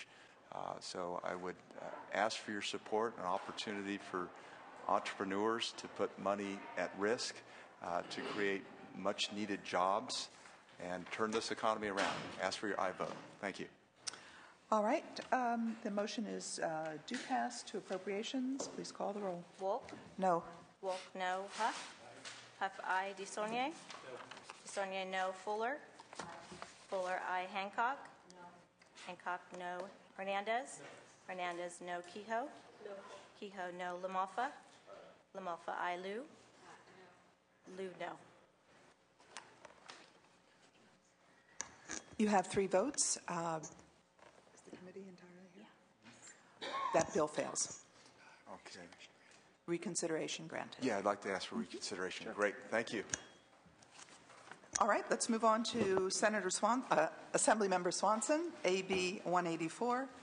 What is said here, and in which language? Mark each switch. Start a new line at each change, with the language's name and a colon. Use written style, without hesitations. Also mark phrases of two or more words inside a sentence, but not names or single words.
English: So I would ask for your support, an opportunity for entrepreneurs to put money at risk to create much needed jobs and turn this economy around. Ask for your aye vote. Thank you. All right. The motion is do pass to appropriations. Please call the roll. Wolf? No. Wolf, no. Huff? Huff, aye. DeSaulnier? DeSaulnier, no. Fuller? Fuller, aye. Hancock? No. Hancock, no. Hernandez? No. Hernandez, no. Kehoe? No. Kehoe, no. Lamalfa? Lamalfa, aye. Liu? Liu, no. You have 3 votes. Is the committee entirely here? Yeah. That bill fails. Okay. Reconsideration granted. Yeah, I'd like to ask for reconsideration. Sure. Great. Thank you. All right, let's move on to Assemblymember Swanson, AB 184.